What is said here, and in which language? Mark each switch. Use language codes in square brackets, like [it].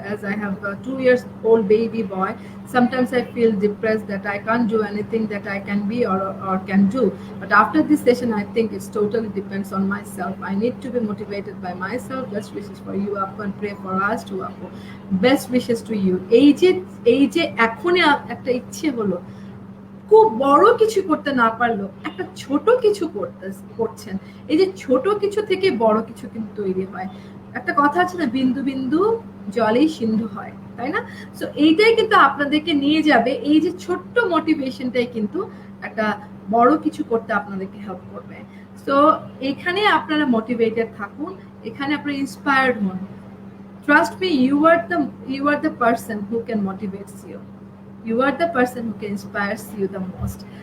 [en] As I have a 2-year-old baby boy, sometimes I feel depressed that I can't do anything that I can be or can do. But after this session, I think it's totally depends on myself. I need to be motivated by myself. Best wishes for you, Apu, and pray for us too, Apu. Best wishes to you. [bn] এই যে এখনই একটা ইচ্ছে হলো, খুব বড় কিছু করতে না পারলেও একটা ছোট কিছু করছেন। এই যে ছোট কিছু থেকে বড় কিছু কিন্তু তৈরি হয়। একটা কথা আছে না, বিন্দু বিন্দু জলেই সিন্ধু হয়, তাই না? সো এইটাই কিন্তু আপনাদেরকে নিয়ে যাবে, এই যে ছোট্ট মোটিভেশনটাই কিন্তু একটা বড় কিছু করতে আপনাদেরকে হেল্প করবে। সো এখানে আপনারা মোটিভেটেড থাকুন, এখানে আপনারা ইন্সপায়ার্ড হন। [en] Trust me, you are the person who can motivate you. You are the person who can inspire you the most.